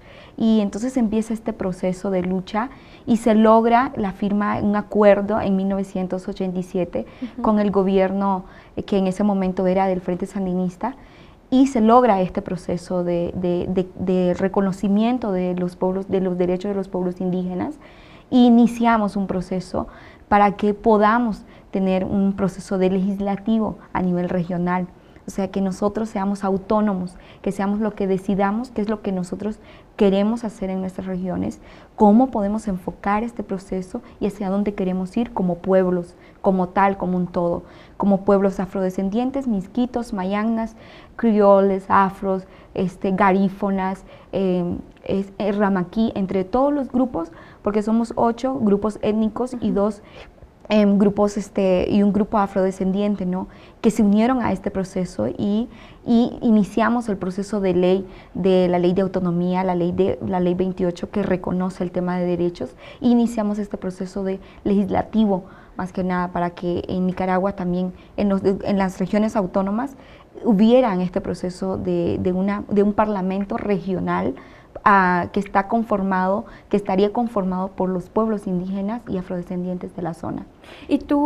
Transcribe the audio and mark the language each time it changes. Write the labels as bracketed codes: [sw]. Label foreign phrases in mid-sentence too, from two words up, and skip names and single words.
[es] Y entonces empieza este proceso de lucha y se logra la firma, un acuerdo en 1987 con el gobierno que en ese momento era del Frente Sandinista, y se logra este proceso de reconocimiento de los pueblos, de los derechos de los pueblos indígenas, e iniciamos un proceso para que podamos tener un proceso de legislativo a nivel regional. O sea, que nosotros seamos autónomos, que seamos lo que decidamos, qué es lo que nosotros queremos hacer en nuestras regiones, cómo podemos enfocar este proceso y hacia dónde queremos ir como pueblos, como tal, como un todo, como pueblos afrodescendientes, misquitos, mayangnas, criolles, afros, garífonas, ramaquí, entre todos los grupos, porque somos 8 grupos étnicos y 2 grupos y un grupo afrodescendiente, ¿no?, que se unieron a este proceso y iniciamos el proceso de la ley de autonomía, la ley 28, que reconoce el tema de derechos, y iniciamos este proceso de legislativo, más que nada para que en Nicaragua también, en las regiones autónomas, hubieran este proceso de un parlamento regional que estaría conformado por los pueblos indígenas y afrodescendientes de la zona.